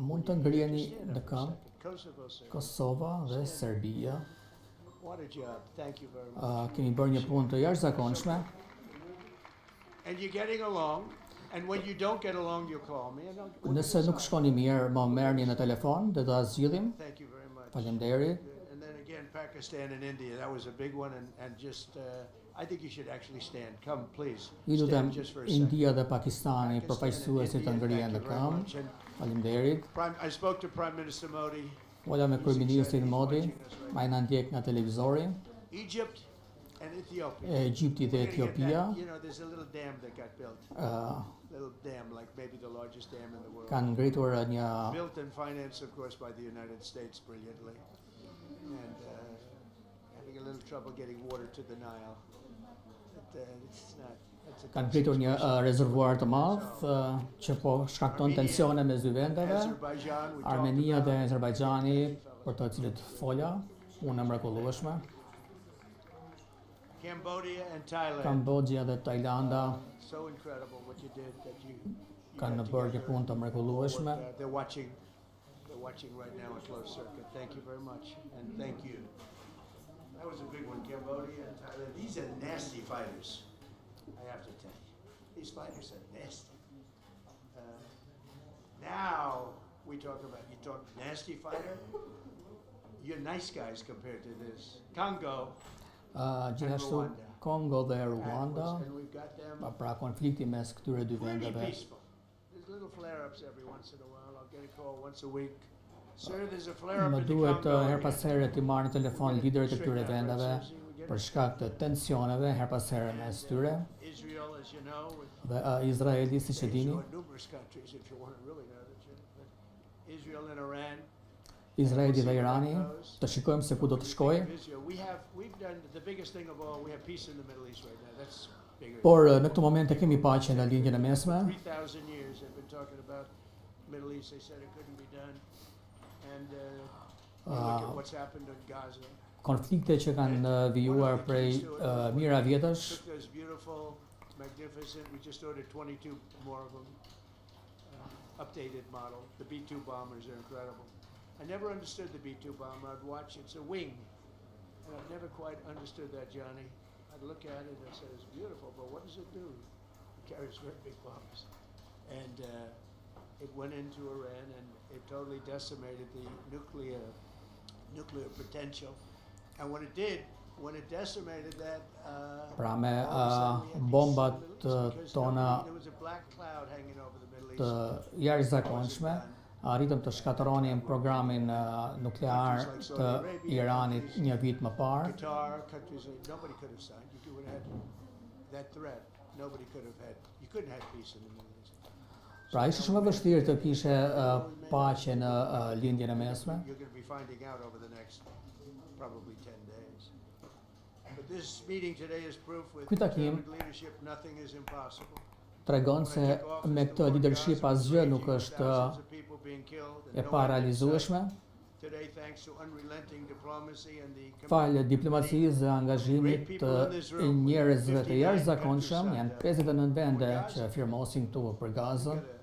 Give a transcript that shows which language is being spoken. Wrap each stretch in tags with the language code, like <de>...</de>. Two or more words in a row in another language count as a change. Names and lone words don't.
<sq>Mund të ngriheni</sq> <en>stand</en> <sq>në</sq> <en>up for a</en> <sq>këmbë</sq> <en>second. Kosovo, Serbia.</en> <sq>Kosova dhe Serbia.</sq> <en>What a job. Thank you very much.</en> <sq>Kemi bërë një punë të jashtëzakonshme.</sq> <en>And you're getting along, and when you don't get along, you call me. And I'll-</en> <sq>Nëse nuk shkoni mirë, më merrni në telefon dhe do ta zgjidhim.</sq> <en>Thank you very much.</en> <sq>Faleminderit.</sq> <en>And then again, Pakistan and India, that was a big one, and just, I think you should actually stand. Come, please.</en> <sq>I lutem</sq> <en>Stand just for a second.</en> <sq>India dhe Pakistani Pakistan përfaqësuesit</sq> <en>and</en> <sq>të India, ngrihen</sq> <en>thank</en> <sq>në</sq> <en>you very</en> <sq>këmbë.</sq> <en>much. And</en> <sq>Faleminderit.</sq> <en>I spoke to Prime Minister Modi.</en> <sq>Vola me</sq> <en>He's</en> <sq>kryeministrin</sq> <en>excited. He's</en> <sq>Modi,</sq> <en>watching us right</en> <sq>ai na ndjek nga televizori,</sq> <en>Egypt and Ethiopia.</en> <sq>Egjipti dhe</sq> <en>We're gonna get</en> <sq>Etiopia</sq> <en>that. You know, there's a little dam that got built. Little dam, like maybe the largest dam in the world.</en> <sq>kanë ngritur një</sq> <en>Built and financed, of course, by the United States brilliantly. And having a little trouble getting water to the Nile. But, it's not. That's a</en> <sq>kanë ngritur një rezervuar të madh që po shkakton tensione mes dy vendeve.</sq> <en>Azerbaijan, we talked</en> <sq>Armenia dhe</sq> <en>about.</en> <sq>Azerbajxhani, për të cilët fola, punë e mrekullueshme.</sq> <en>Cambodia and Thailand.</en> <sq>Kambodja dhe Tajlanda.</sq> <en>So incredible what you did, that</en> <sq>kanë bërë një punë të mrekullueshme.</sq> <en>They're watching right now on closed circuit. Thank you very much, and thank you. That was a big one, Cambodia and Thailand. These are nasty fighters, I have to tell you. These fighters are nasty. Now we talk about, you talk nasty fighter, you're nice guys compared to this. Congo</en> <sq>Gjithashtu Kongo dhe Rwanda,</sq> <en>and we've got them</en> <sq>pra konflikti mes këtyre dy</sq> <en>pretty</en> <sq>vendeve.</sq> <en>peaceful. There's little flare-ups every once in a while. I'll get a call once a week. Sir, there's a flare-up</en> <sq>Më</sq> <en>in the</en> <sq>duhet</sq> <en>Congo.</en> <sq>her pas here të marrë në telefon liderët e këtyre vendeve për shkak të tensioneve her pas here mes tyre.</sq> <en>Israel, as you know, with</en> <sq>Dhe Izraeli, siç e dini,</sq> <en>numerous countries, if you want to really know the truth. But Israel and Iran.</en> <sq>Izraeli dhe Irani, të shikojmë se ku do të shkojë.</sq> <en>We've done the biggest thing of all. We have peace in the Middle East right now. That's bigger.</en> <sq>Por në këtë moment e kemi paqe në lindjen e mesme.</sq> <en>3,000 years they've been talking about Middle East. They said it couldn't be done. And you look at what's happened in Gaza.</en> <sq>Konflikte që kanë vijuar prej mijëra vjetësh.</sq> <en>Took those beautiful, magnificent. We just ordered 22 more of them. Updated model. The B-2 bombers are incredible. I never understood the B-2 bomber. I'd watch it. It's a wing. And I've never quite understood that, Johnny. I'd look at it and I said, it's beautiful, but what does it do? It carries very big bombs. And it went into Iran and it totally decimated the nuclear potential. And when it did, when it decimated that,</en> <sq>Pra me</sq> <en>all of a sudden we had</en> <sq>bombat</sq> <en>peace in the Middle East because</en> <sq>tona</sq> <en>there was a black cloud hanging over the Middle East.</en> <sq>të jashtëzakonshme, arritëm të shkatëronim programin nuklear të Iranit një vit më parë.</sq> <en>Qatar, countries like nobody could have signed. You would have had that threat. Nobody could have had. You couldn't have peace in the Middle East.</en> <sq>Pra ishte shumë e vështirë të kishe paqe në lindjen e mesme.</sq> <en>You're going to be finding out over the next probably 10 days. But this meeting today is proof with</en> <sq>Ky takim</sq> <en>determined leadership nothing is impossible.</en> <sq>tregon se me këtë leadership asgjë nuk është e parealizueshme. Falë diplomacisë dhe angazhimit të njerëzve të jashtëzakonshëm, janë 59 vende që firmosin këtu për Gazën.</sq>